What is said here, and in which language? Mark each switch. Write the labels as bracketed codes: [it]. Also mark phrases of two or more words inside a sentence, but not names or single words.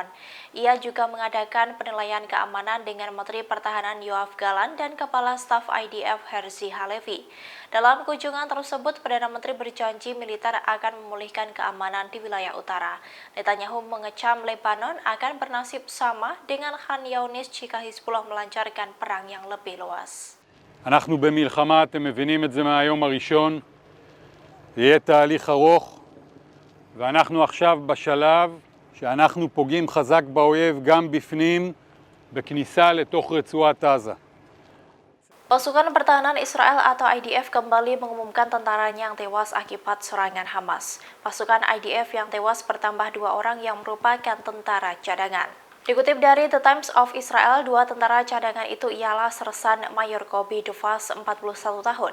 [id] Ia juga mengadakan penilaian keamanan dengan Menteri Pertahanan Yoav Gallant dan Kepala Staf IDF Herzi Halevi. Dalam kunjungan tersebut, Perdana Menteri berjanji militer akan memulihkan keamanan di wilayah utara. Netanyahu mengecam Lebanon akan bernasib sama dengan Khan Younis jika Hizbullah melancarkan perang yang lebih luas. [he] אנחנו במלחמה, אתם מבינים את זה מהיום הראשון. זה יהיה תהליך ארוך, ואנחנו עכשיו בשלב שאנחנו פוגעים חזק באויב גם בפנים, בכניסה לתוך רצועת עזה. [id] Pasukan Pertahanan Israel atau IDF kembali mengumumkan tentaranya yang tewas akibat serangan Hamas. Pasukan IDF yang tewas bertambah 2 orang yang merupakan tentara cadangan. Dikutip dari The Times of Israel, dua tentara cadangan itu ialah Sersan Mayor Kobi Duvas, 41 tahun.